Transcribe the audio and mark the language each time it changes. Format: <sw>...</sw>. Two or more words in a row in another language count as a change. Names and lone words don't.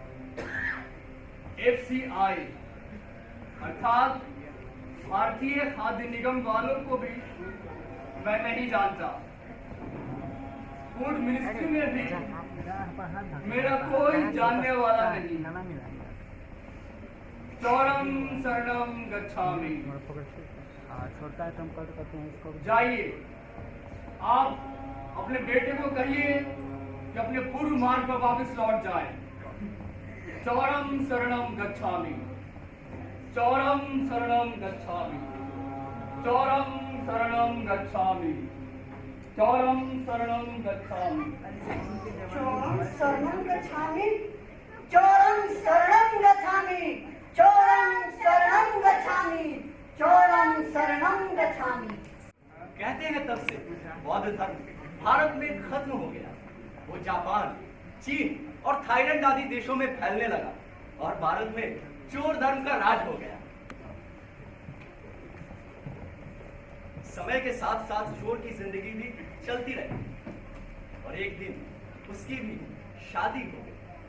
<hi>FCI अर्थात भारतीय खाद्य निगम वालों को भी मैं नहीं जानता</hi> <en>food ministry</en> <hi>में भी मेरा कोई जानने वाला नहीं।</hi> <pi>चौरम शरणम गच्छामि।</pi> <hi>छोटा है तो हम कहते हैं इसको। जाइए, आप अपने बेटे को कहिए कि अपने पूर्व मार्ग पर वापस लौट जाए।</hi> <pi>चौरम शरणम गच्छामि, चौरम शरणम गच्छामि, चौरम शरणम गच्छामि, चौरम शरणम गच्छामि। चौरम शरणं गच्छामि, चौरम शरणं गच्छामि, चौरम शरणं गच्छामि, चौरम शरणं गच्छामि।</pi> <hi>कहते हैं तब से बौद्ध धर्म भारत में खत्म हो गया। वो जापान, चीन और थाईलैंड आदि देशों में फैलने लगा और भारत में चोर धर्म का राज हो गया। समय के साथ साथ चोर की जिंदगी भी चलती रही और एक दिन उसकी भी शादी हो गई।</hi>